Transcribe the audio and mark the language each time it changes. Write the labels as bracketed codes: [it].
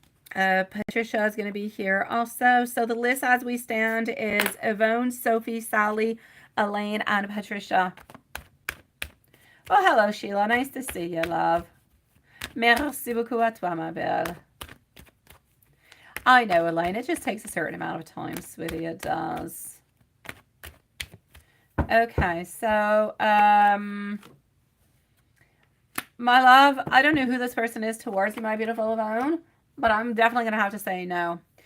[en] Patricia is going to be here also. So the list as we stand is Yvonne, Sophie, Sally, Elaine, and Patricia. Well, hello, Sheila. Nice to see you, love. [fr] Merci beaucoup à toi, ma belle. [en] I know, Elaine. It just takes a certain amount of time, sweetie. It does. Okay, so, my love, I don't know who this person is towards you, my beautiful Yvonne, but I'm definitely going to have to say no.